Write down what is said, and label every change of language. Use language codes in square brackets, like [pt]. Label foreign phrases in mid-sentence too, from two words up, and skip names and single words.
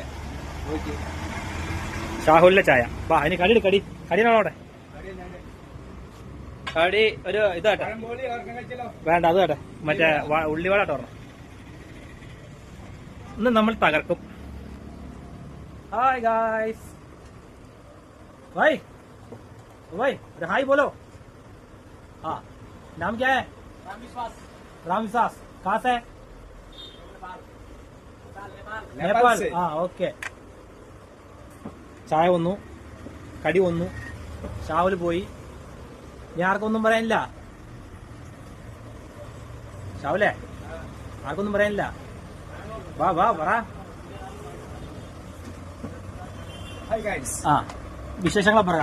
[ml] ഷാഹുലിന്റെ ചായ. അതിന് കടിയാണോടെ? കടി ഒരു ഇതാട്ടെ. വേണ്ട, അത് കേട്ടെ. മറ്റേ ഉള്ളിവാടാട്ടോ പറഞ്ഞു. ഇന്ന് നമ്മൾ തകർക്കും. [en] hi guys. [hi] भाई हाय बोलो. हाँ, नाम क्या है? राम विश्वास. कहाँ से? नेपाल. हाँ, [ml] ഓക്കെ. ചായ വന്നു, കടി വന്നു, ഷാവല് പോയി. ഇനി ആർക്കൊന്നും പറയാനില്ല. ഷാവലേ, ആർക്കൊന്നും പറയാനില്ല. വാ പറ. വിശേഷങ്ങളെ പറ.